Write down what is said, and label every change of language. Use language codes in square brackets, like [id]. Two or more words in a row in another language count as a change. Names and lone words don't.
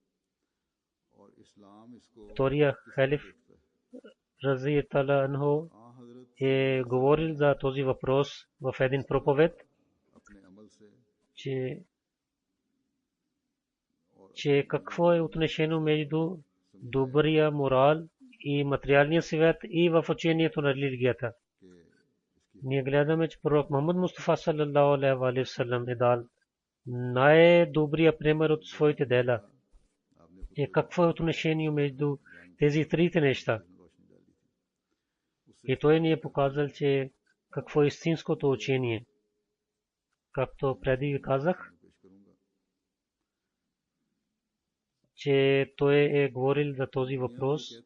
[bg] Втория халиф [ar] رضي تعالى عنه [bg] е говорил за този въпрос в един проповед, че какво е отношението между добрия морал и материалния свят и в учението на религията. Ние гледаме, че пророк Мухаммад Мустафа [ar] صلى الله عليه وسلم [bg] е дал най-добрия пример от своите дела. Какво е отношението между тези трите неща? И той ни е показал, че какво е истинското учение. Както преди ви казах, че той е говорил за този въпрос.